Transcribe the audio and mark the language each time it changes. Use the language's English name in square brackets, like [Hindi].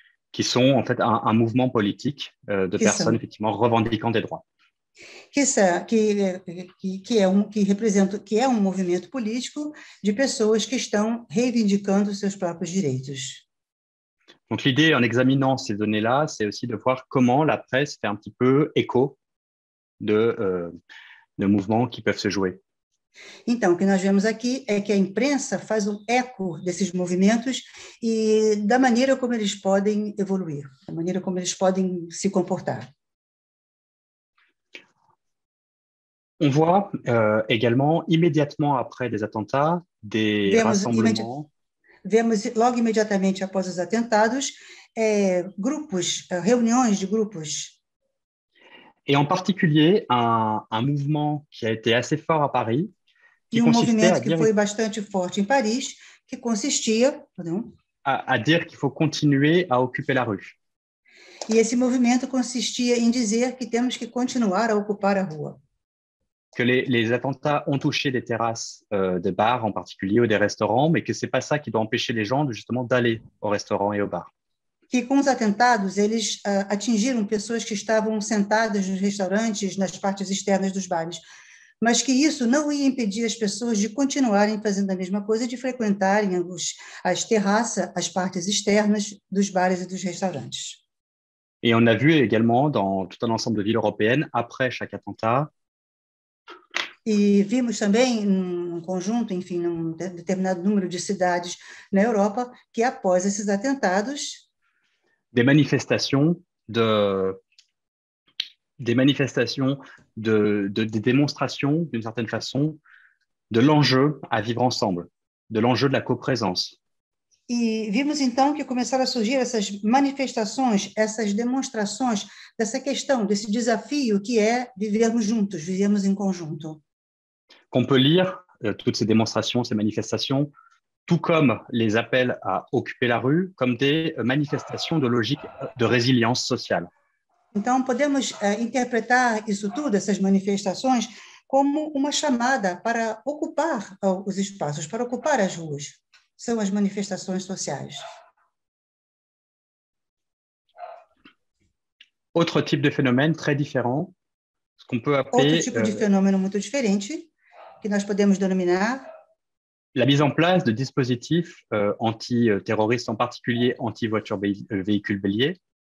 [French] Qui sont en fait un mouvement politique de personnes effectivement revendiquant des droits. [Portuguese] Que é um movimento político de pessoas que estão reivindicando seus próprios direitos. [French] Donc l'idée en examinant ces données-là, c'est aussi de voir comment la presse fait un petit peu écho de mouvements qui peuvent se jouer. [Portuguese] Então, o que nós vemos aqui é que a imprensa faz um eco desses movimentos e da maneira como eles podem evoluir, da maneira como eles podem se comportar. [French] On voit également, immédiatement après des attentats, des rassemblements. [Portuguese] Vemos logo imediatamente após os atentados, reuniões de grupos. [French] Et en particulier, un mouvement qui a été assez fort à Paris, [Portuguese] qui movimento que foi bastante forte em Paris, que consistia [French] à dire qu'il faut continuer à occuper la rue. [Portuguese] E esse movimento consistia em dizer que temos que continuar a ocupar a rua. [French] Que les attentats ont touché des terrasses de bars en particulier ou des restaurants, mais que c'est pas ça qui doit empêcher les gens justement d'aller au restaurant et au bar. [Portuguese] Que com os atentados eles atingiram pessoas que estavam sentadas nos restaurantes, nas partes externas dos bares, mas que isso não ia impedir as pessoas de continuarem fazendo a mesma coisa, de frequentarem as terraças, as partes externas dos bares e dos restaurantes. [French] Et on a vu également dans tout un ensemble de villes européennes, après chaque attentat, [Portuguese] e vimos também num conjunto, enfim, num determinado número de cidades na Europa, que após esses atentados, [French] des manifestations, des démonstrations, d'une certaine façon, de l'enjeu à vivre ensemble, de l'enjeu de la coprésence. [Portuguese] E vimos então que começaram a surgir essas manifestações, essas demonstrações dessa questão, desse desafio que é vivermos juntos, vivermos em conjunto. [French] Qu'on peut lire toutes ces démonstrations, ces manifestations, tout comme les appels à occuper la rue, comme des manifestations de logique de résilience sociale. [Portuguese] Então, podemos interpretar isso tudo, essas manifestações, como uma chamada para ocupar os espaços, para ocupar as ruas. São as manifestações sociais. [French] Autre type de phénomène très différent, ce qu'on peut [Portuguese] Outro [French] appeler [Portuguese] tipo de fenômeno muito diferente, que nós podemos denominar [French] la mise en place de dispositifs anti-terroristes, en particulier anti-voitures véhicules béliers,